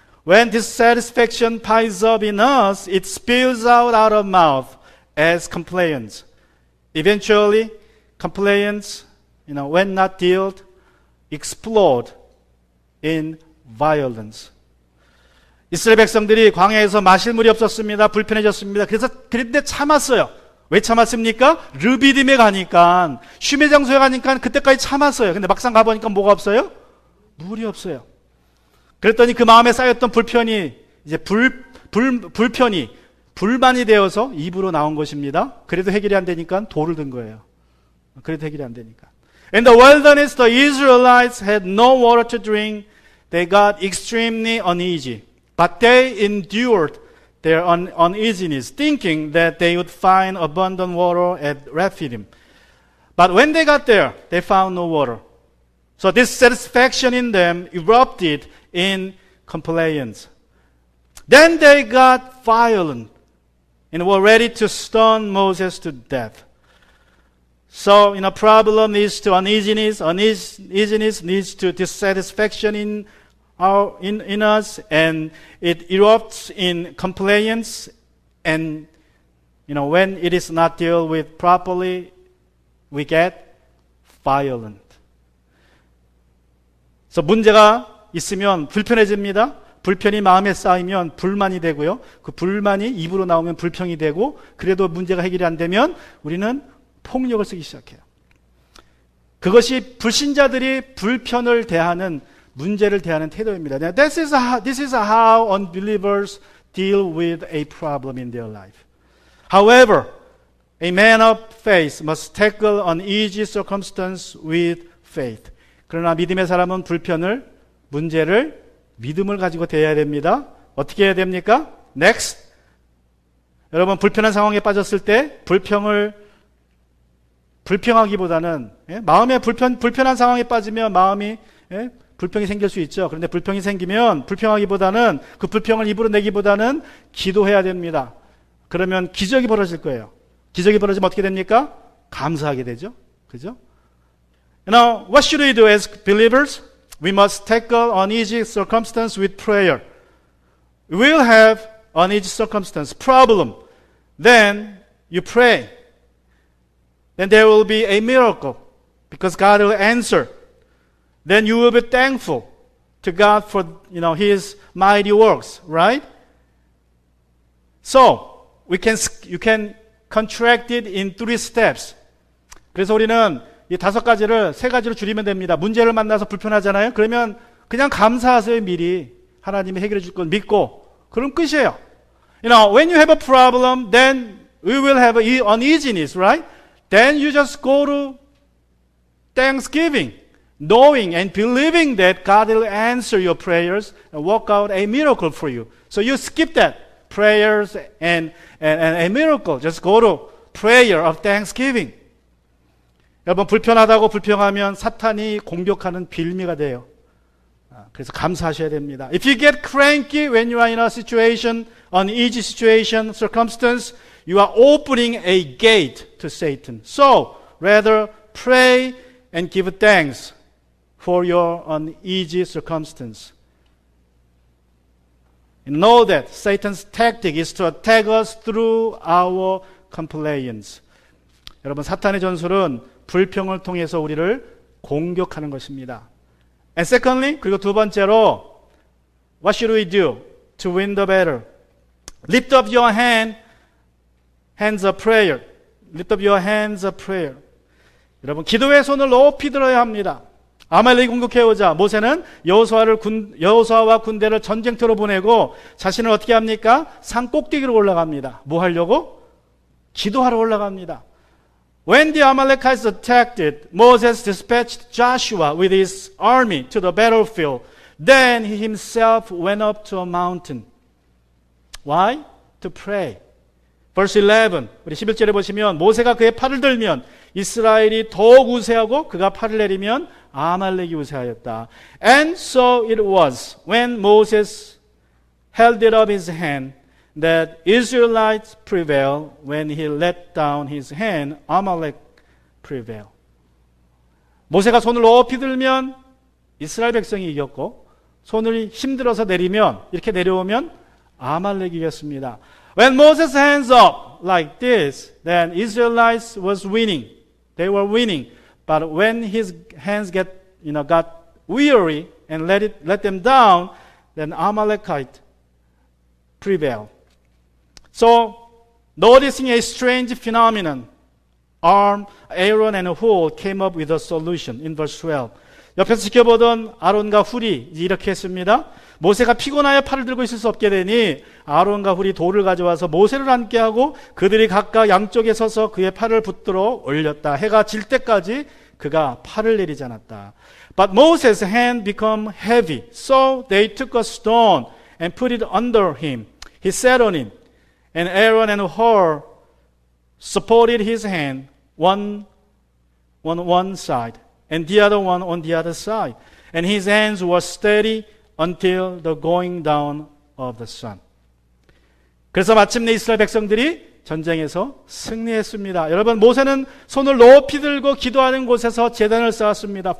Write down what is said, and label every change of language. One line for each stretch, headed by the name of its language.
English: When dissatisfaction piles up in us, it spills out our mouth as complaints. Eventually, complaints, when not dealt, explode in violence.
Korean: 이스라엘 백성들이 광야에서 마실 물이 없었습니다. 불편해졌습니다. 그런데 참았어요. 왜 참았습니까? 르비딤에 가니까, 쉼의 장소에 가니까 그때까지 참았어요. 근데 막상 가보니까 뭐가 없어요? 물이 없어요. 그랬더니 그 마음에 쌓였던 불편이 이제 불편이 불만이 되어서 입으로 나온 것입니다. 그래도 해결이 안 되니까 돌을 든 거예요. 그래도 해결이 안 되니까.
English: In the wilderness, the Israelites had no water to drink. They got extremely uneasy. But they endured their uneasiness, thinking that they would find abundant water at Rephidim. But when they got there, they found no water. So dissatisfaction in them erupted in complaints. Then they got violent and were ready to stone Moses to death. So, problem leads to uneasiness. Uneasiness leads to dissatisfaction in us, and it erupts in complaints. And when it is not dealt with properly, we get violent.
Korean: 그래서 문제가 있으면 불편해집니다. 불편이 마음에 쌓이면 불만이 되고요. 그 불만이 입으로 나오면 불평이 되고, 그래도 문제가 해결이 안 되면 우리는 폭력을 쓰기 시작해요. 그것이 불신자들이 불편을 대하는, 문제를 대하는 태도입니다.
English: This is how unbelievers deal with a problem in their life. However, a man of faith must tackle uneasy circumstance with faith.
Korean: 그러나 믿음의 사람은 문제를 믿음을 가지고 대해야 됩니다. 어떻게 해야 됩니까? Next. 여러분, 불편한 상황에 빠졌을 때 불평하기보다는, 마음에 불편한 상황에 빠지면 마음이, 불평이 생길 수 있죠. 그런데 불평이 생기면 불평하기보다는, 그 불평을 입으로 내기보다는 기도해야 됩니다. 그러면 기적이 벌어질 거예요. 기적이 벌어지면 어떻게 됩니까? 감사하게 되죠. 그죠?
English: What should we do as believers? We must tackle uneasy circumstance with prayer. We will have uneasy circumstance, problem. Then you pray. Then there will be a miracle because God will answer. Then you will be thankful to God for His mighty works, right? So you can contract it in 3 steps.
Korean: 그래서 우리는 이 5가지를 3가지로 줄이면 됩니다. 문제를 만나서 불편하잖아요. 그러면 그냥 감사하세요. 미리 하나님이 해결해 줄 걸 믿고. 그럼 끝이에요.
English: When you have a problem, then we will have uneasiness, right? Then you just go to Thanksgiving, knowing and believing that God will answer your prayers and work out a miracle for you. So you skip that prayers and a miracle. Just go to prayer of Thanksgiving.
Korean: 여러분 불편하다고 불평하면 사탄이 공격하는 빌미가 돼요. 그래서 감사하셔야 됩니다.
English: If you get cranky when you are in a situation, uneasy situation, circumstance, you are opening a gate to Satan. So, rather pray and give thanks for your uneasy circumstance. And know that Satan's tactic is to attack us through our complaints.
Korean: 여러분 사탄의 전술은 불평을 통해서 우리를 공격하는 것입니다.
English: And secondly,
Korean: 그리고 두 번째로,
English: what should we do to win the battle? Lift up your hands of prayer. Lift up your hands of prayer.
Korean: 여러분 기도의 손을 높이 들어야 합니다. 아말렉이 공격해오자 모세는 여호수아와 군대를 전쟁터로 보내고 자신을 어떻게 합니까? 산 꼭대기로 올라갑니다. 뭐 하려고? 기도하러 올라갑니다.
English: When the Amalekites attacked it, Moses dispatched Joshua with his army to the battlefield. Then he himself went up to a mountain. Why? To pray. Verse 11,
Korean: 우리 11절에 보시면 모세가 그의 팔을 들면 이스라엘이 더욱 우세하고 그가 팔을 내리면 아말렉이 우세하였다.
English: And so it was when Moses held it up his hand that Israelites prevail. When he let down his hand, Amalek prevail.
Korean: 모세가 손을 높이 들면 이스라엘 백성이 이겼고 손을 힘들어서 내리면 이렇게 내려오면 아말렉이 이겼습니다.
English: When Moses hands up like this, then Israelites was winning. They were winning. But when his hands got weary and let them down, then Amalekite prevailed. So, noticing a strange phenomenon, Aaron and Hur came up with a solution in verse 12.
Korean: 옆에서 지켜보던 아론과 훌이 이렇게 했습니다. 모세가 피곤하여 팔을 들고 있을 수 없게 되니 아론과 훌이 돌을 가져와서 모세를 앉게 하고 그들이 각각 양쪽에 서서 그의 팔을 붙들어 올렸다. 해가 질 때까지 그가 팔을 내리지 않았다.
English: But Moses' hand became heavy, so they took a stone and put it under him. He sat on it. And Aaron and Hur supported his hand, one on one side, and the other one on the other side. And his hands were steady until the going down of the sun.
Korean: 그래서 마침내 이스라엘 백성들이 전쟁에서 승리했습니다. 여러분, 모세는 손을 높이 들고 기도하는 곳에서 제단을 쌓았습니다.